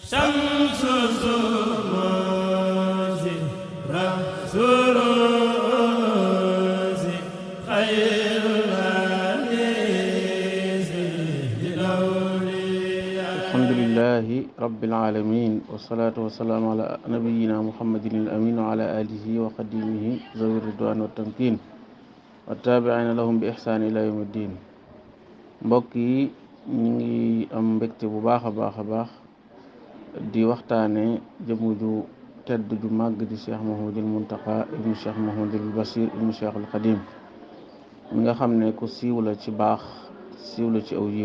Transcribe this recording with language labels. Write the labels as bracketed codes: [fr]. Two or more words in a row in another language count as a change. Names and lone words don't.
[ar] شمس الزموز رأس الروز خير الأنيس للأولياء. الحمد لله رب العالمين والصلاة والسلام على نبينا محمد الأمين وعلى آله وخديمه ذوي الرضوان والتمكين والتابعين لهم بإحسان إلى يوم الدين. [wo] mbokk yi ñu ngi am mbégte bu baax a baax di waxtaane jëmu ju tedd ju màgg di Cheikh Mouhamadul Muntaqa ibnu Cheikh Mouhamadul Bachir ibnu Cheikhul Xadim mi nga xam ne ku siiw la ci baax siiw la ci aw yiw.